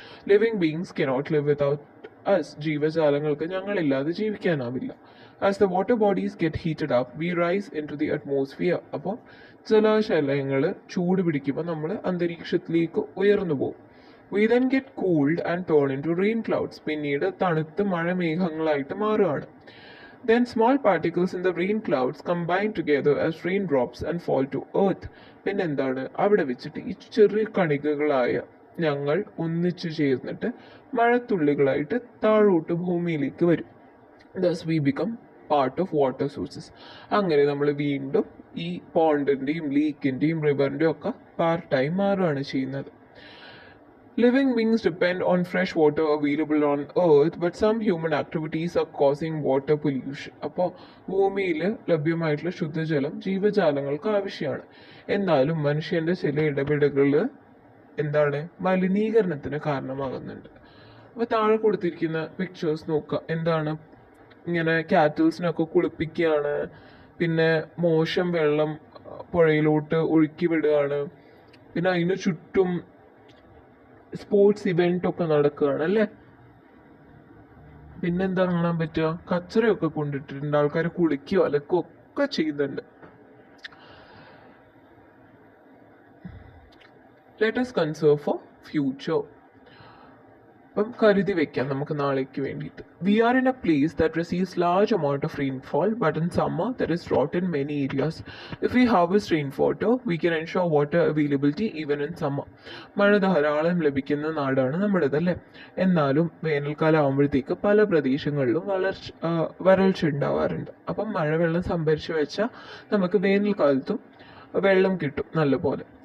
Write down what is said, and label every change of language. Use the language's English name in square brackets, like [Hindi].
[English] Living beings cannot live without us. [Malayalam] ജീവജാലങ്ങൾക്ക് ഞങ്ങളില്ലാതെ ജീവിക്കാനാവില്ല. [English] As the water bodies get heated up we rise into the atmosphere. [Malayalam] അപ്പോൾ ജലാശയങ്ങൾ ചൂട് പിടിക്കുമ്പോൾ നമ്മൾ അന്തരീക്ഷത്തിലേക്ക് ഉയർന്നു പോകും. [English] We then get cooled and turn into rain clouds. [Malayalam] പിന്നീട് തണുത്ത് മഴമേഘങ്ങളായിട്ട് മാറുകയാണ്. [English] Then small particles in the rain clouds combine together as raindrops and fall to earth. [Malayalam] പിന്നെ എന്താണ്, അവിടെ വെച്ചിട്ട് ഈ ചെറിയ കണികകളായ ഞങ്ങൾ ഒന്നിച്ചു ചേർന്നിട്ട് മഴത്തുള്ളികളായിട്ട് താഴോട്ട് ഭൂമിയിലേക്ക് വരും. [English] Thus we become part of water sources. [Malayalam] അങ്ങനെ നമ്മൾ വീണ്ടും ഈ പോണ്ടിൻ്റെയും ലീക്കിൻ്റെയും റിവറിൻ്റെയും ഒക്കെ പാർട്ടായി മാറുകയാണ് ചെയ്യുന്നത്. [English] Living beings depend on fresh water available on earth, but some human activities are causing water pollution. [Malayalam] അപ്പോൾ ഭൂമിയിൽ ലഭ്യമായിട്ടുള്ള ശുദ്ധജലം ജീവജാലങ്ങൾക്ക് ആവശ്യമാണ്. എന്നാലും മനുഷ്യൻ്റെ ചില ഇടപെടലുകൾ എന്താണ്, മലിനീകരണത്തിന് കാരണമാകുന്നുണ്ട്. അപ്പോൾ താഴെ കൊടുത്തിരിക്കുന്ന പിക്ചേഴ്സ് നോക്കുക. എന്താണ്, ഇങ്ങനെ കാറ്റിൽസിനൊക്കെ കുളിപ്പിക്കുകയാണ്, പിന്നെ മോശം വെള്ളം പുഴയിലോട്ട് ഒഴുക്കി വിടുകയാണ്, പിന്നെ അതിന് ചുറ്റും സ്പോർട്സ് ഇവന്റ് ഒക്കെ നടക്കുകയാണ് അല്ലേ. പിന്നെന്താ കാണാൻ പറ്റുക, കച്ചറയൊക്കെ കൊണ്ടിട്ടിട്ടുണ്ട്, ആൾക്കാർ കുളിക്കുകയോ അലക്കുകയോ ഒക്കെ ചെയ്യുന്നുണ്ട്. [English] Let us conserve for future. [Malayalam] അപ്പം കരുതി വെക്കാം നമുക്ക് നാളേക്ക് വേണ്ടിയിട്ട്. [English] We are in a place that receives large amount of rainfall, but in summer there is drought in many areas. If we harvest rainwater, we can ensure water availability even in summer. [Malayalam] മഴ ധാരാളം ലഭിക്കുന്ന നാടാണ് നമ്മുടേത് അല്ലേ. എന്നാലും വേനൽക്കാലം ആകുമ്പോഴത്തേക്ക് പല പ്രദേശങ്ങളിലും വരൾച്ച ഉണ്ടാവാറുണ്ട്. അപ്പം മഴവെള്ളം സംഭരിച്ചു വെച്ചാൽ നമുക്ക് വേനൽക്കാലത്തും വെള്ളം കിട്ടും നല്ലപോലെ.